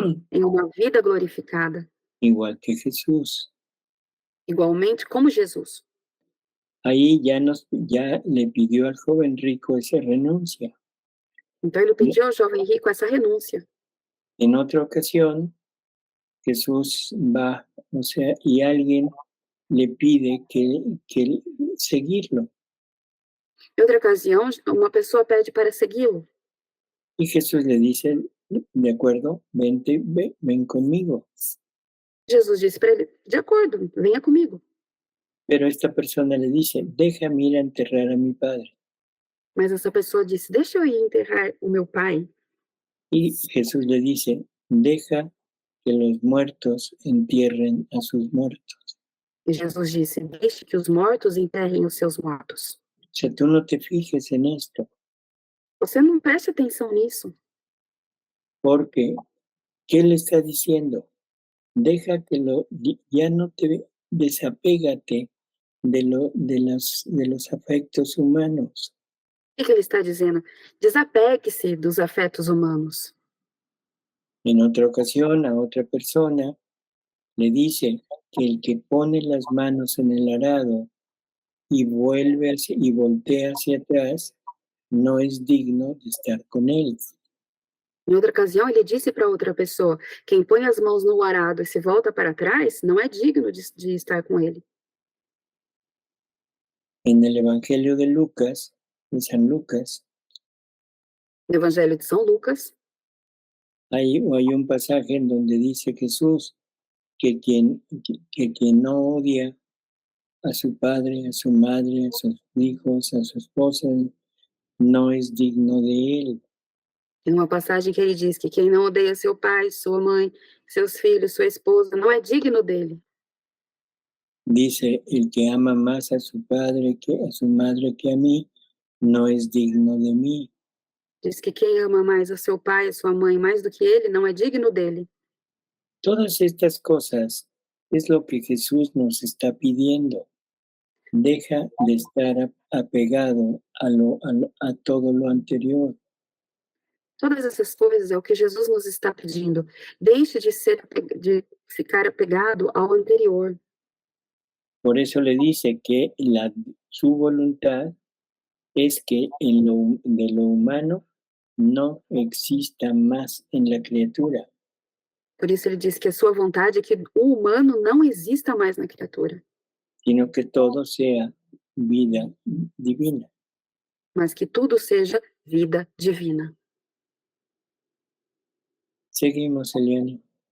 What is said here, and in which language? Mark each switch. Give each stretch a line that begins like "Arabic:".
Portuguese: em uma vida glorificada,
Spanish: igual que Jesús.
Portuguese: igualmente como Jesus.
Spanish: Ahí ya le pidió al joven rico esa renuncia.
Portuguese: Então ele pediu ao jovem rico essa renúncia.
Spanish: En otra ocasión, Jesús va, o sea, y alguien le pide que seguirlo.
Portuguese: Em outra ocasião, uma pessoa pede para segui-lo.
Spanish: Y Jesús le dice, de acuerdo, vente, ven conmigo.
Portuguese: Jesus disse para ele: de acordo, venha comigo.
Spanish: Pero esta persona le dice, déjame ir a enterrar a mi padre.
Portuguese: Mas essa pessoa disse: deixa eu ir enterrar o meu pai.
Spanish: Y Jesús le dice, deja que los muertos entierren a sus muertos.
Portuguese: E Jesus disse: deixe que os mortos enterrem os seus mortos.
Spanish: O sea, tú no te fijes en esto,
Portuguese: Você não preste atenção nisso.
Spanish: porque, ¿qué le está diciendo? Deja que ya no te desapégate de los afectos humanos.
Portuguese: O que ele está dizendo? Desapegue-se dos afetos humanos.
Spanish: En otra ocasión, a otra persona le dice que el que pone las manos en el arado y voltea hacia atrás no es digno de estar con él.
Portuguese: Em outra ocasião, ele disse para outra pessoa: quem põe as mãos no arado e se volta para trás não é digno de estar com ele.
Spanish: En el Evangelio de Lucas, de San Lucas,
Portuguese: No Evangelho de São Lucas,
Spanish: hay un pasaje en donde dice Jesús que quien no odia a su padre, a su madre, a sus hijos, a su esposa, no es digno de él.
Portuguese: tem uma passagem que ele diz que quem não odeia seu pai, sua mãe, seus filhos, sua esposa, não é digno dele.
Spanish: Dice, el que ama más a su padre que a su madre que a mí, no es digno de mí.
Portuguese: Diz que quem ama mais a seu pai, a sua mãe, mais do que ele, não é digno dele.
Spanish: Todas estas cosas es lo que Jesús nos está pidiendo. Deja de estar apegado a todo lo anterior.
Portuguese: Todas essas coisas é o que Jesus nos está pedindo. Deixe de ficar apegado ao anterior.
Spanish: Por eso le dice que su voluntad es que de lo humano no exista más en la criatura.
Portuguese: Por isso ele diz que a sua vontade é que o humano não exista mais na criatura,
Spanish: Sino que todo sea vida divina.
Portuguese: mas que tudo seja vida divina. Seguimos, Eliane.